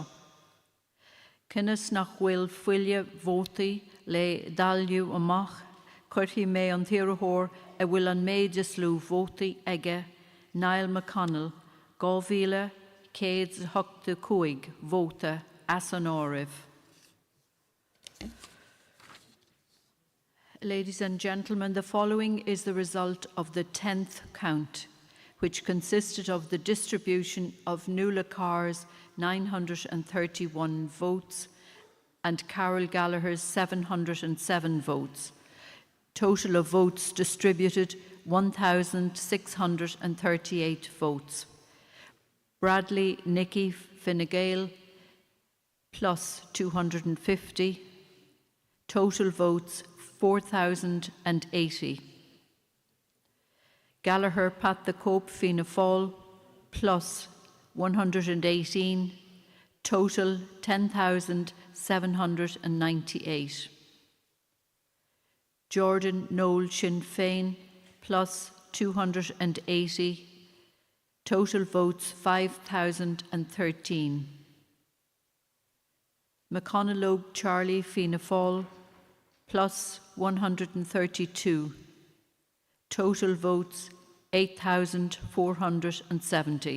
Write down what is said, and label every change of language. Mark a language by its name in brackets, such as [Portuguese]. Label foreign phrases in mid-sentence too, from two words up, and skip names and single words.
[Irish] Cinnas nach bhfuil fuille vótaí le dalliú amach, chuirtí mé an tíarthóir a bhfuil an méid is lú vótaí aige Niall McConnell 2,185 vóta as an áireamh. [English] Ladies and gentlemen, the following is the result of the 10th count, which consisted of the distribution of Nuala Carr's 931 votes and Carol Gallagher's 707 votes. Total of votes distributed 1,638 votes. Bradley, Nicky, Fine Gael plus 250. Total votes 4,080. Gallagher, Pat the Cope, Fianna Fáil plus 118. Total 10,798. Jordan, Noel, Sinn Féin plus 280. Total votes 5,013. McConnell, Charlie, Fianna Fáil plus 132. Total votes 8,470.